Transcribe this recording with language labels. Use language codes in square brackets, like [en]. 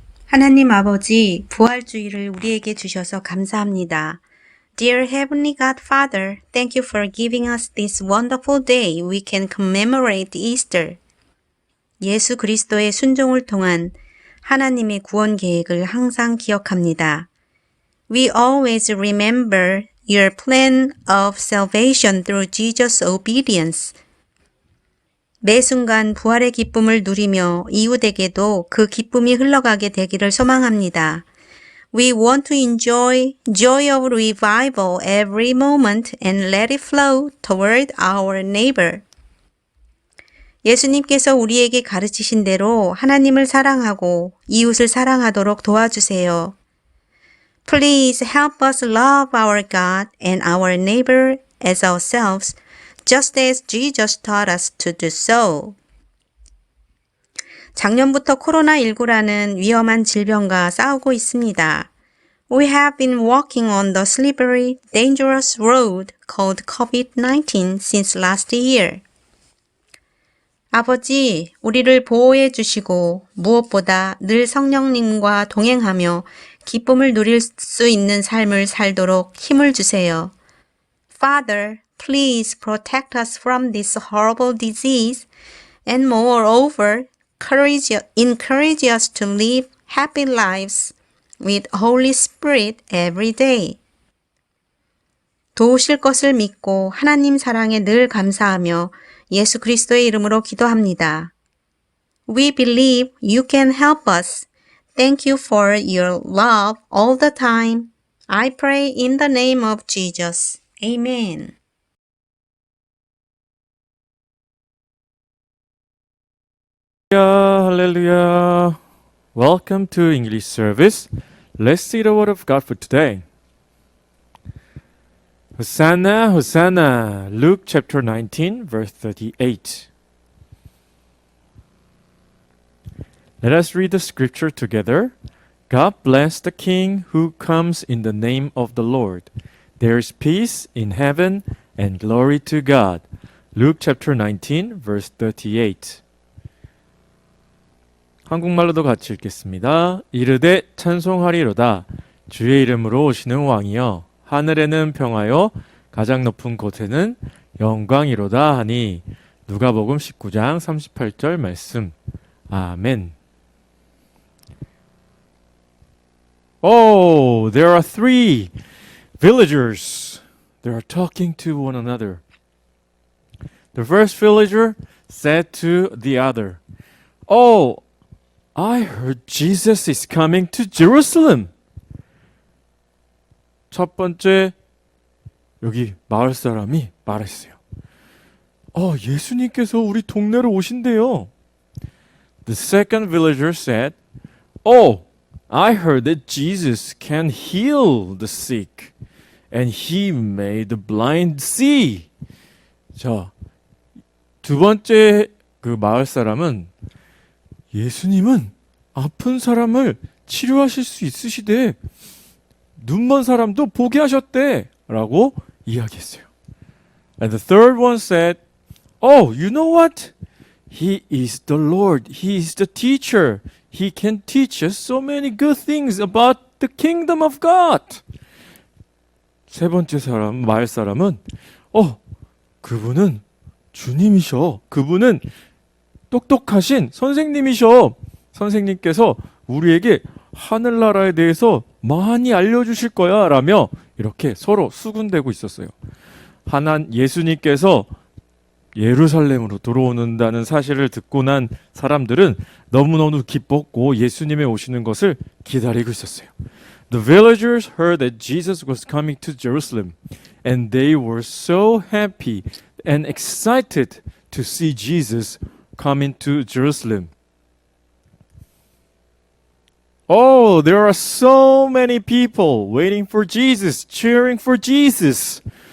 [ko] 하나님 아버지, 부활주의를 우리에게 주셔서 감사합니다. [en] Dear Heavenly God Father, thank you for giving us this wonderful day we can commemorate Easter. [ko] 예수 그리스도의 순종을 통한 하나님의 구원 계획을 항상 기억합니다. [en] We always remember your plan of salvation through Jesus' obedience. [ko] 매 순간 부활의 기쁨을 누리며 이웃에게도 그 기쁨이 흘러가게 되기를 소망합니다. [en] We want to enjoy joy of revival every moment and let it flow toward our neighbor. [ko] 예수님께서 우리에게 가르치신 대로 하나님을 사랑하고 이웃을 사랑하도록 도와주세요. [en] Please help us love our God and our neighbor as ourselves, just as Jesus taught us to do so. [ko] 작년부터 코로나19라는 위험한 질병과 싸우고 있습니다. [en] We have been walking on the slippery, dangerous road called COVID-19 since last year. [ko] 아버지, 우리를 보호해 주시고 무엇보다 늘 성령님과 동행하며 기쁨을 누릴 수 있는 삶을 살도록 힘을 주세요. [en] Father, please protect us from this horrible disease and moreover, encourage us to live happy lives with Holy Spirit every day. [ko] 도우실 것을 믿고 하나님 사랑에 늘 감사하며 예수 그리스도의 이름으로 기도합니다. [en] We believe you can help us. Thank you for your love all the time. I pray in the name of Jesus. Amen. Hallelujah. Welcome to English service. Let's see the word of God for today. Hosanna, Hosanna. Luke chapter 19, verse 38. Let us read the scripture together. God bless the King who comes in the name of the Lord. There is peace in heaven and glory to God. Luke chapter 19, verse 38. [ko] 한국말로도 같이 읽겠습니다. 이르되 찬송하리로다. 주의 이름으로 오시는 왕이여. 하늘에는 평화요. 가장 높은 곳에는 영광이로다 하니. 누가복음 19장 38절 말씀. 아멘. [en] Oh, there are three villagers. They are talking to one another. The first villager said to the other, Oh, I heard Jesus is coming to Jerusalem. [ko] 첫 번째 여기 마을 사람이 말했어요. 예수님께서 우리 동네로 오신대요. [en] The second villager said, Oh, I heard that Jesus can heal the sick, and he made the blind see. [ko] 자, 두 번째 그 마을 사람은 예수님은 아픈 사람을 치료하실 수 있으시대. 눈먼 사람도 보게 하셨대. 라고 이야기했어요. [en] And the third one said, Oh, you know what? He is the Lord. He is the teacher. He can teach us so many good things about the kingdom of God. [ko] 세 번째 사람, 마을 사람은 그분은 주님이셔. 그분은 똑똑하신 선생님이셔. 선생님께서 우리에게 하늘나라에 대해서 많이 알려주실 거야 라며 이렇게 서로 수군대고 있었어요. 예수님께서 예루살렘으로 들어오는다는 사실을 듣고 난 사람들은 너무너무 기뻤고 예수님의 오시는 것을 기다리고 있었어요. [en] The villagers heard that Jesus was coming to Jerusalem, and they were so happy and excited to see Jesus coming to Jerusalem. Oh, there are so many people waiting for Jesus, cheering for Jesus.